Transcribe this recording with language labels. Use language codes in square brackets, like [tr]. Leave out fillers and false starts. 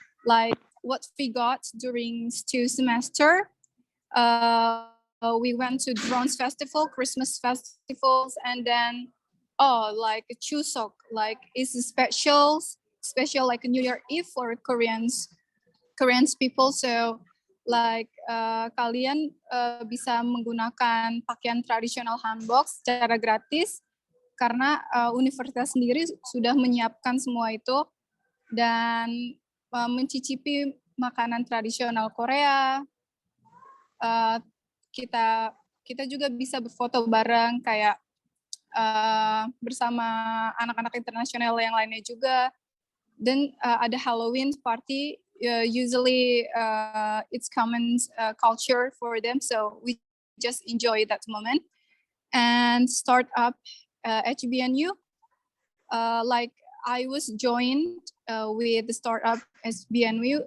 [en] Like what we got during 2 semester, we went to Drones Festival, Christmas festivals, and then oh, like a Chuseok, like it's a special like a New Year Eve for Korean people. So like [id] kalian bisa menggunakan pakaian tradisional hanbok secara gratis karena universitas sendiri sudah menyiapkan semua itu dan mencicipi makanan tradisional Korea. Kita juga bisa berfoto bareng kayak bersama anak-anak internasional yang lainnya juga. Dan ada Halloween party. [en] Usually it's common culture for them, so we just enjoy that moment. And start up HBNU, like I was joined with the startup SBNU.